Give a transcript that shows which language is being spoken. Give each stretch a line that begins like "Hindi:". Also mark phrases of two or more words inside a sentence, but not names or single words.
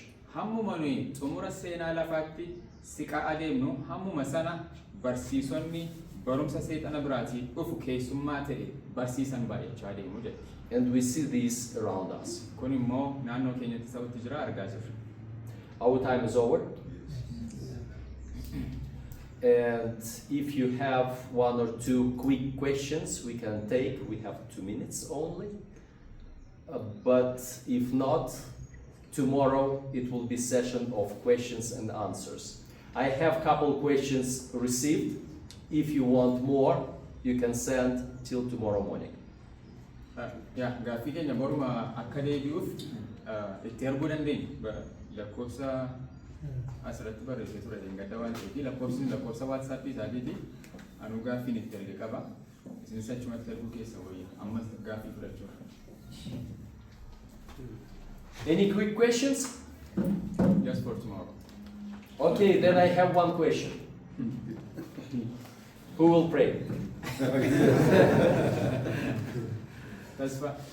Oromo: Hammuma nuyi xumura seenaa lafaatti siqaa adeemnu hammuma sana barsiisonni barumsa seexana biraatii dhufu keessummaa ta'e barsiisan baay'achaa deemu jechuudha.
English: And we see this around us.
Oromo: Kun immoo naannoo keenyatti sabatti jira argaa jirra.
English: Our time is over. And if you have one or two quick questions, we can take. We have 2 minutes only. But if not, tomorrow it will be session of questions and answers. I have a couple questions received. If you want more, you can send till tomorrow morning.
Oromo: Gaaffii keenya boruma akka deebi'uuf itti arguu dandeenya. Lakkoofsa asirratti barreessee ture gadda waan ta'eef lakkoofsi lakkoofsa WhatsApp isaatiiti anu gaaffiin itti erge qaba. Isinis achumatti arguu keessa wayya ammas gaaffii fudhachuudha.
English: Any quick questions? Just for tomorrow. Okay, then I have one question. Who will pray? That's fine.